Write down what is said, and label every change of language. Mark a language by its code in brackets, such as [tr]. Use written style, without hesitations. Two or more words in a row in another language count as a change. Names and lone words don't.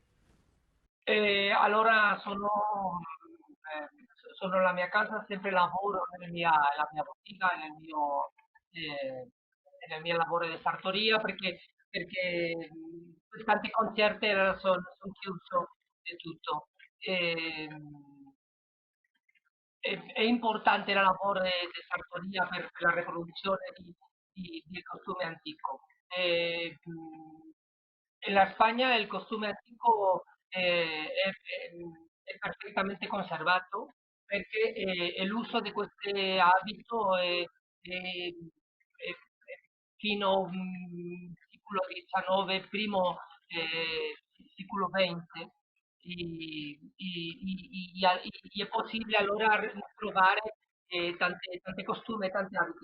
[it] Allora sono alla mia casa, sempre lavoro nella mia bottega, nel mio lavoro di sartoria, perché perché tanti concerti sono chiusi e tutto. Ehm, è importante il lavoro di sartoria per la riproduzione di costume antico. [es] En la [it] España el costume antico è perfettamente conservato perché l'uso di questo abito fino secolo XIX, primo secolo XX, è possibile allora trovare tante costume, tanti abiti.